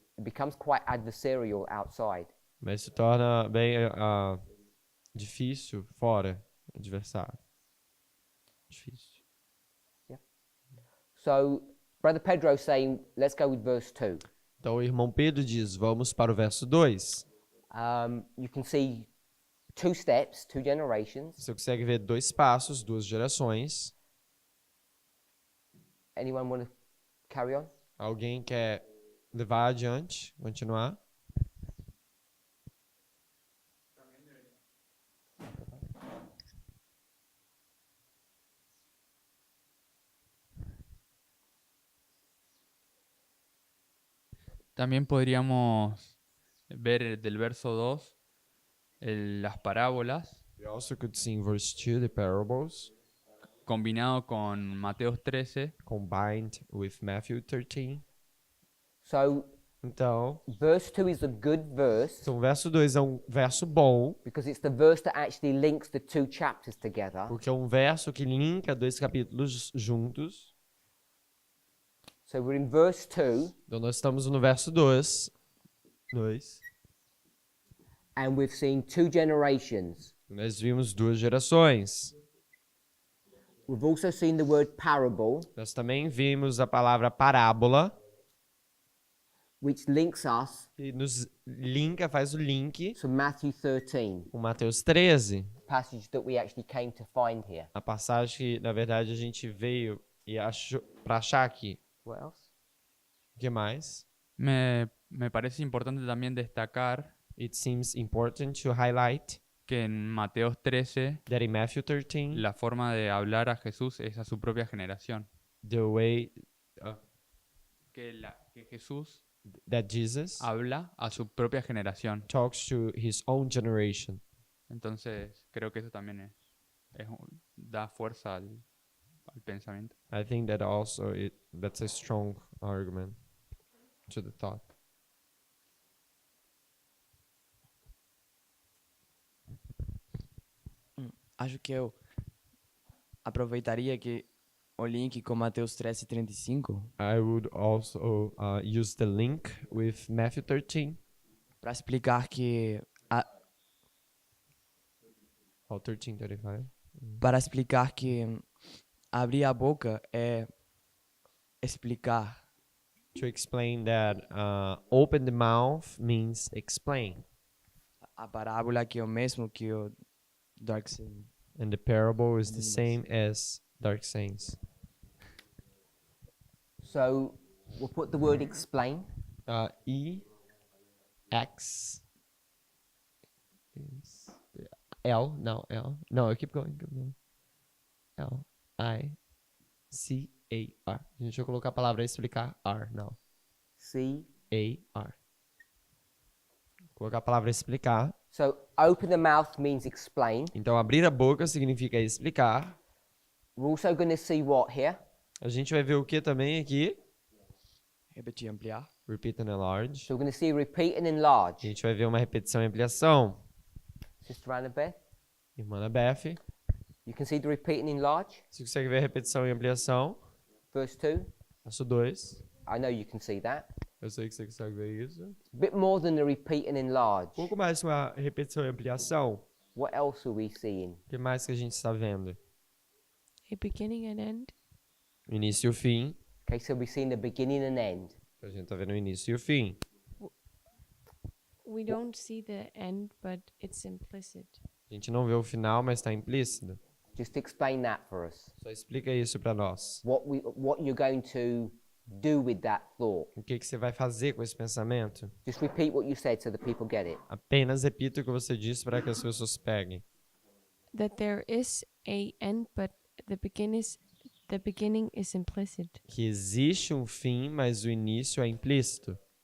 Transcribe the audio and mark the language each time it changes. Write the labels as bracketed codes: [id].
[en] It becomes quite adversarial outside. [pt] mas se torna bem difícil fora, adversário. Difícil. [en] So, Brother Pedro's saying, let's go with verse 2. [pt] Então o irmão Pedro diz, vamos para o verso 2. [en] You can see 2 steps, 2 generations. [pt] Você consegue ver 2 passos, 2 gerações. [en] Anyone want to carry on? [pt] Alguém quer levar adiante, continuar? [es] También podríamos ver del verso 2 las parábolas [en] We also could see in verse 2 the parables [es] combinado con Mateos 13 [en] combined with Matthew 13. So, [pt] Então, [en] verse 2 is a good verse [pt] o verso 2 é um verso bom, [en] because it's the verse that actually links the 2 chapters together. [pt] porque é um verso que linka 2 capítulos juntos. [en] So, we're in verse 2, [pt] Então nós estamos no verso 2. [en] And we've seen 2 generations. [pt] Nós vimos 2 gerações. [en] We've also seen the word parable, [pt] Nós também vimos a palavra parábola, [en] which links us [pt] que nos linka, faz o link [en] to Matthew 13, [pt] com Mateus 13, [en] passage that we actually came to find here. [pt] a passagem que, na verdade, a gente veio e achou para achar aqui. [en] What else? [pt] O que mais? [es] Me parece importante también destacar [en] It seems important to highlight [es] que en Mateos 13 [en] that in Matthew 13, [es] la forma de hablar a Jesús es a su propia generación. [en] the way [es] Que Jesús [en] that Jesus [es] habla a su propia generación. [en] talks to his own generation. [es] Entonces, creo que eso también da fuerza al pensamiento. [en] I think that also that's a strong argument to the thought. [pt] Acho que eu aproveitaria que o link com Mateus 13:35 [en] I would also use the link with Matthew 13. [pt] para explicar que [en] Oh, 13:35. [pt] para explicar que abrir a boca é explicar. [en] To explain that open the mouth means explain. [pt] A parábola que é o mesmo que o Dark Saying. [en] And the parable is the same as dark sayings. So we'll put the word explain. E X is L. No, L. No, keep going. Keep going. L I C A R. [pt] A gente vai colocar a palavra e explicar R, não. C. A R. Colocar a palavra explicar. [en] So open the mouth means explain. [pt] Então abrir a boca significa explicar. [en] We're also going to see what here? [pt] A gente vai ver o que também aqui? Repetir, ampliar. [en] Repeat and enlarge. So we're going to see repeat and [pt] A [en] enlarge. [pt] gente vai ver uma repetição e ampliação. [en] Sister Annabeth, [pt] Irmã Beth, [en] you can see the repeat and enlarge. [pt] você consegue ver a repetição e ampliação? [en] Verse 2. [pt] Verso 2. [en] I know you can see that. [pt] Eu sei que você consegue ver isso. [en] A bit more than the repeat and enlarge. [pt] Um pouco mais uma repetição e ampliação. [en] What else are we seeing? [pt] O que mais que a gente está vendo? [en] A beginning and end. [pt] O início e o fim. [en] Okay, so we're seeing the beginning and end. [pt] A gente está vendo o início e o fim. [en] We don't see the end, but it's implicit. [pt] A gente não vê o final, mas está implícito. [en] Just explain that for us. [pt] Só explica isso para nós. [en] What you're going to do with that thought. [pt] O que você vai fazer com esse pensamento? [en] Just repeat what you said so the people get it. [pt] Apenas repita o que você disse para que as pessoas peguem. [en] That there is a end, but the beginning is implicit. [pt] Que existe um fim, mas o início é implícito.